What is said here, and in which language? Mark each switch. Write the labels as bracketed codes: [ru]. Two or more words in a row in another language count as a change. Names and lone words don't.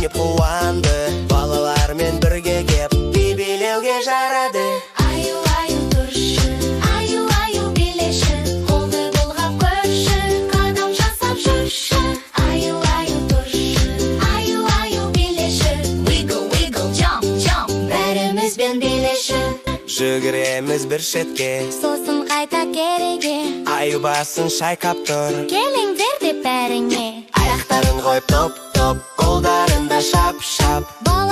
[kk] қуанды, балалармен бірге кеп би билеуге жарады. Аю, аю, тұршы, аю, аю, билеші, қолды бұлғап көрші, қадам жасап жүрші. Аю, аю, тұршы, аю, аю, билеші, [en] wiggle, wiggle, jump, jump, [kk] бәрімізбен билеші. Жүгіреміз бір шетке, Сосын қайта кереге, аю басын шайқап тұр. келіңдер деп бәріңе. Аяқтарын қойып топ-топ, қолдарында шап-шап.